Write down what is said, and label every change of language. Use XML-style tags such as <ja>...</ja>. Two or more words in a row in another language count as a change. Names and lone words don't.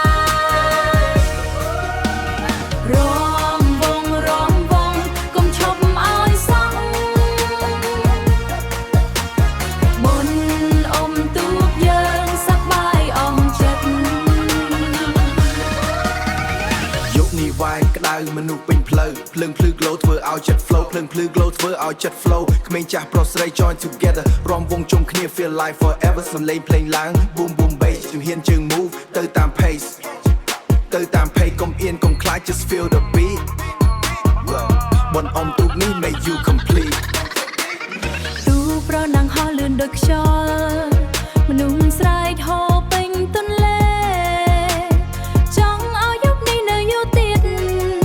<km>រំវងកុំឈប់ឲ្យសោះបុណ្យអុំទូកយើងសប្បាយអស់ចិត្ត យកនេះវាយក្តៅមនុស្សពេញផ្លូវភ្លើងភ្លឺ glow ធ្វើឲ្យចិត្ត flow ភ្លើងភ្លឺ glow ធ្វើឲ្យចិត្ត flow ក្មេងចាស់ប្រុសស្រី</km> <en>join together</en> <km>រំវងជុំគ្នា</km> <en>feel life forever</en> <km>សំឡេងភ្លេងឡើង</km> <en>boom boom bass</en> <km>ជំហានជើង move ទៅតាម pace កុំអៀនកុំខ្លាច</km> <en>just feel the beat</en> <km>បនអមទូកនេះ</km> <en>make you complete</en> <km>ទូប្រណាំងហោះលឿនដូចខ្យល់មនុស្សស្រែកហូរពេញទន្លេចង់ឲ្យយប់នេះនៅយូរទៀត</km>